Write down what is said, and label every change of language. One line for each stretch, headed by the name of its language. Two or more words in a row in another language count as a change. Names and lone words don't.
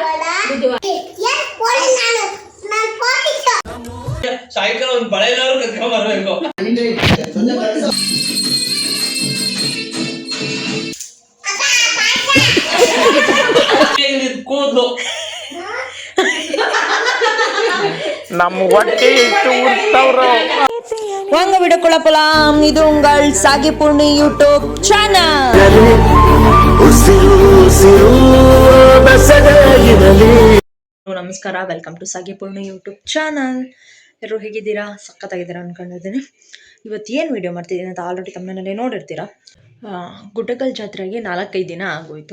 Kannada: ಸಾಯಂಕಾಲ ಒಂದು ಬಳೆನಾರು ಕತ್ಕೊಂಡ್ ಬರ್ಬೇಕು. ಕೂದಲು
Tamil: நம்ம ஒட்டி வாங்க வீடியோக்குள்ள போலாம். இது உங்கள் சாகிப்பூர்ணி யூடியூப் சேனல்.
Kannada: ನಮಸ್ಕಾರ,
English: welcome to
Kannada: ಸಾಗಿಪೂರ್ಣಿ ಯೂಟ್ಯೂಬ್ ಚಾನಲ್. ಎಲ್ಲರೂ ಹೇಗಿದ್ದೀರಾ? ಸಖತ್ತಾಗಿದ್ದೀರಾ ಅನ್ಕೊಂಡಿದ್ದೀನಿ. ಇವತ್ತು ಏನು ವಿಡಿಯೋ ಮಾಡ್ತಿದ್ದೀನಿ ಅಂತ ಆಲ್ರೆಡಿ ತಮ್ಮನೇಲಿ ನೋಡಿರ್ತೀರಾ. ಗುಡ್ಡಕಲ್ ಜಾತ್ರೆಗೆ 4-5 ದಿನ ಆಗೋಯ್ತು.